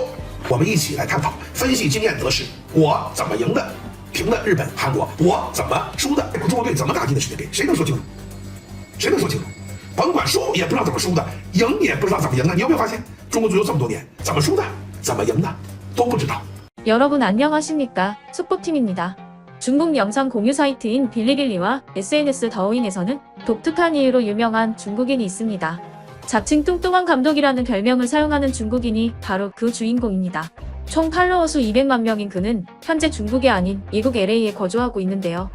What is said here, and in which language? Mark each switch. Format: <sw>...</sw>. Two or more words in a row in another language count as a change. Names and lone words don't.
<zh>我们一起来探讨，分析经验得失，我怎么赢的，平的日本、韩国，我怎么输的，中国队怎么打进的世界杯，谁能说清楚？谁能说清楚？甭管输也不知道怎么输的，赢也不知道怎么赢的。你有没有发现，中国足球这么多年，怎么输的，怎么赢的都不知道。</zh> <ko>여러분 안녕하십니까? 속보팀입니다. 중국 영상 공유 사이트인 빌리빌리와 SNS 더우인에서는 독특한 이유로 유명한 중국인이 있습니다. 자칭 뚱뚱한 감독이라는 별명을 사용하는 중국인이 바로 그 주인공입니다. 총 팔로워 수 200만 명인 그는 현재 중국이 아닌 미국 LA에 거주하고 있는데요.</ko>